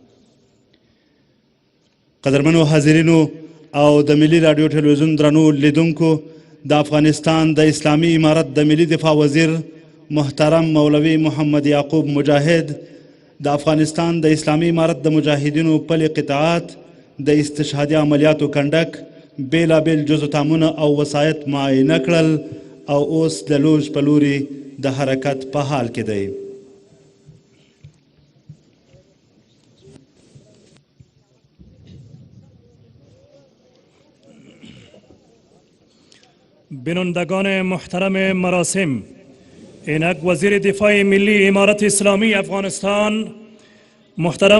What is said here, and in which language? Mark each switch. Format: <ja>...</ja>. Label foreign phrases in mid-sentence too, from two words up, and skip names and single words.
<ps>قدرمنو حاضرینو او د ملي راډیو ټلویزیون درنو لیدونکو، د افغانستان د اسلامي امارت د ملي دفاع وزیر محترم مولوي محمد یعقوب مجاهد د افغانستان د اسلامي امارت د مجاهدینو پلي قطاعات د استشهادي عملیاتو کنډک بیلابیل جزوتامونه او وسایط معاینه کړل او اوس د لوژ په لوري د حرکت په حال کې دی.</ps> <fa>بینندگان محترم مراسم، اینک وزیر دفاع ملی امارت اسلامی افغانستان محترم</fa>